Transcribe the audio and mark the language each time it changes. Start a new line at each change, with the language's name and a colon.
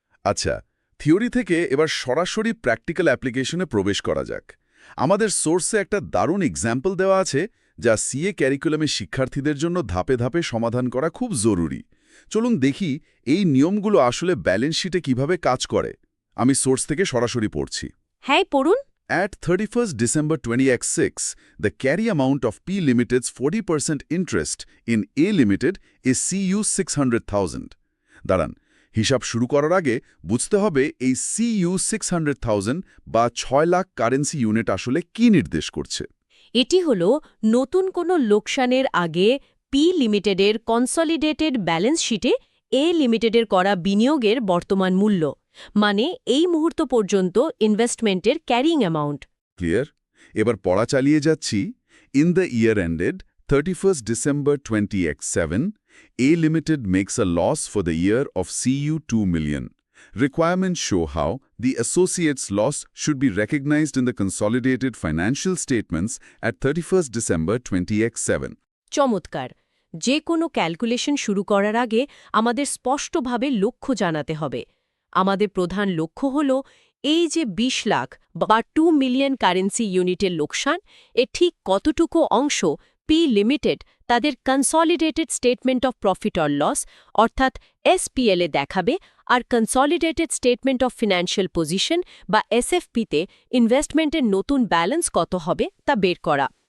Bangla: আচ্ছা, থিওরি থেকে এবার সরাসরি প্র্যাকটিক্যাল অ্যাপ্লিকেশনে প্রবেশ করা যাক। আমাদের সোর্সে একটা দারুণ এক্সাম্পল দেওয়া আছে যা সিএ ক্যারিকুলামে শিক্ষার্থীদের জন্য ধাপে ধাপে সমাধান করা খুব জরুরি। চলুন দেখি এই নিয়মগুলো আসলে ব্যালেন্স শিটে কিভাবে কাজ করে। আমি সোর্স থেকে সরাসরি পড়ছি। হ্যাঁ, পড়ুন।
English: At 31st December 2026, the carry amount of P Limited's 40% interest in A Limited is CU 600,000.
Bangla: দাঁড়ান, হিসাব শুরু করার আগে বুঝতে হবে এই CU 600,000 বা 6 লাখ কারেন্সি ইউনিট আসলে কি নির্দেশ করছে। এটি হল নতুন কোনো লোকসানের আগে পি লিমিটেডের কনসলিডেটেড ব্যালেন্স শিটে এ লিমিটেডের করা বিনিয়োগের বর্তমান মূল্য, মানে এই মুহূর্ত পর্যন্ত ইনভেস্টমেন্টের ক্যারিং অ্যামাউন্ট। ক্লিয়ার? এবার পড়া চালিয়ে যাচ্ছি।
English: In the year ended 31st December 2027, A Limited makes a loss for the year of CU 2 million. Requirements show how the associate's loss should be recognized in the consolidated financial statements at 31st December 2027.
Bangla: চমৎকার। যে কোনো calculation শুরু করার আগে আমাদের স্পষ্টভাবে লক্ষ্য জানাতে হবে। আমাদের প্রধান লক্ষ্য হল এই যে 20 লাখ বা 2 মিলিয়ন কারেন্সি ইউনিটের লোকসান, এর ঠিক কতটুকু অংশ পি লিমিটেড তাদের consolidated statement of profit or loss অর্থাৎ এসপিএলে দেখাবে, আর consolidated statement of financial position বা এসএফপিতে ইনভেস্টমেন্টের নতুন ব্যালেন্স কত হবে তা বের করা।